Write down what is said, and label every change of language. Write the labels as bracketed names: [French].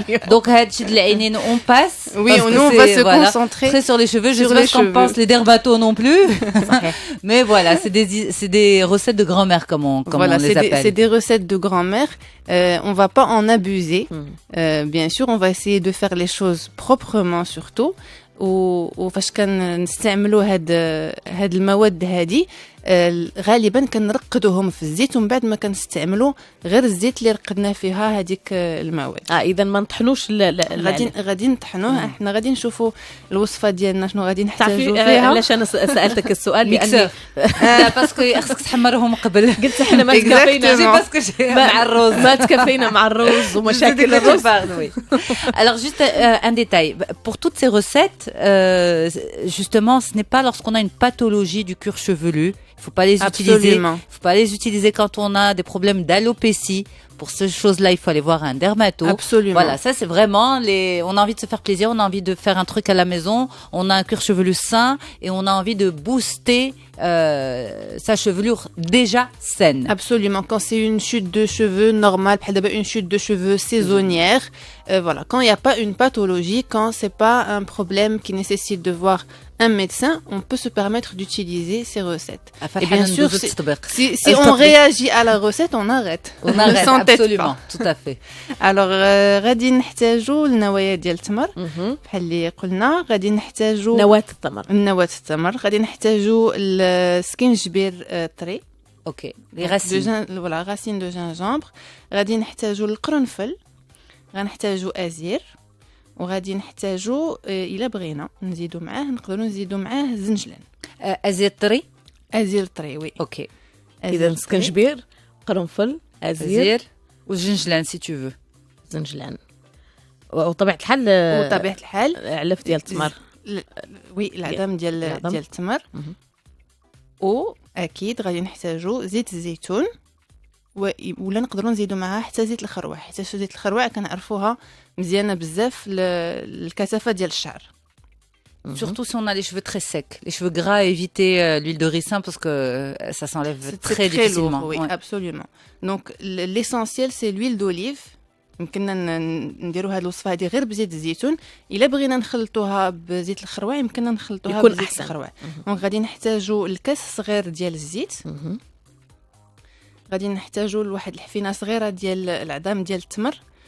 [French] Donc [Arabic] هادشي ديال العينين [French] on passe. Oui, on va se concentrer très sur les cheveux. Je sais pas ce qu'en pensent les dermatos non plus. Mais voilà, c'est des recettes de grand-mère comme on les appelle. C'est des recettes de grand-mère. On va pas en abuser. Bien sûr, on va essayer de faire les choses proprement surtout. [Arabic] وفاش كنستعملوا هاد المواد هادي غالبا كنرقدوهم في الزيت، ومن بعد ما كنستعملوا غير الزيت اللي رقدنا فيها هذيك المواد. اذا ما نطحنوش غادي نطحنوه. احنا غادي نشوفوا الوصفه ديالنا شنو غادي نحتاجوا فيها. علاش انا سالتك السؤال؟ لاني باسكو خصك تحمرهم قبل. قلت احنا ما تكفينا مع الرز، ما تكفينا مع الرز ومشاكل الرز. [French] Alors juste un détail pour toutes ces recettes, justement ce n'est pas lorsqu'on a une pathologie du cuir chevelu. Il faut pas les utiliser. Il faut pas les utiliser quand on a des problèmes d'alopécie. Pour ces choses-là, il faut aller voir un dermato. Absolument. Voilà, ça c'est vraiment on a envie de se faire plaisir, on a envie de faire un truc à la maison, on a un cuir chevelu sain et on a envie de booster sa chevelure déjà saine. Absolument. Quand c'est une chute de cheveux normale, une chute de cheveux saisonnière, voilà, quand il n'y a pas une pathologie, quand c'est pas un problème qui nécessite de voir un médecin, on peut se permettre d'utiliser ces recettes. Et bien sûr, si on réagit à la recette, on arrête. On arrête, absolument, tout à fait. [Arabic] Alors, غادي نحتاجوا النوايا ديال التمر بحال اللي قلنا. غادي نحتاجوا نواة التمر. غادي نحتاجوا السكينجبير طري. اوكي، لي راسين. فوالا، راسين دو جينجامبر. غادي نحتاجوا القرنفل. غنحتاجوا ازير. وغادي نحتاجوا الا بغينا نزيدوا معاه، نقدروا نزيدوا معاه الزنجلان. ازير طري. ازير طري، وي. اوكي. اذا سكنجبير، قرنفل، ازير وزنجلان سي تو فو. زنجلان وطبيعه الحال علف ديال التمر. وي، العظام ديال التمر. واكيد غادي نحتاجوا زيت الزيتون، ولا نقدروا نزيدوا معها حتى زيت الخروع، حيت زيت الخروع كنعرفوها مزيانه بزاف الكثافه ديال الشعر. [French] Surtout si on a les cheveux très secs, les cheveux gras, éviter l'huile de ricin parce que ça s'enlève très difficilement. Lourd, oui, ouais. Absolument. Donc l'essentiel c'est l'huile d'olive. [Arabic] يمكننا نديروا هذه الوصفه هذه غير بزيت الزيتون. الا بغينا نخلطوها بزيت الخروع يمكننا نخلطوها بزيت الخروع. دونك غادي نحتاجوا الكاس صغير ديال الزيت. غادي نحتاجوا لواحد الحفينه صغيره ديال العظام ديال التمر.